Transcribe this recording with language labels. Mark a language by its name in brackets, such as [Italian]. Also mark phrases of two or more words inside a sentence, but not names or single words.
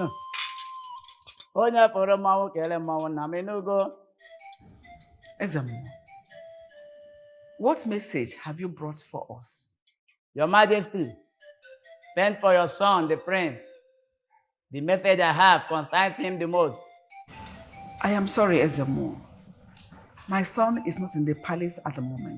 [Igbo] Onye fụrụ mmanwụ kelee mmanwụ na m enugo. [English] Ezemo, what message have you brought for us? Your Majesty, send for your son, the prince. The message I have concerns him the most. I am sorry, Ezemo. My son is not in the palace at the moment.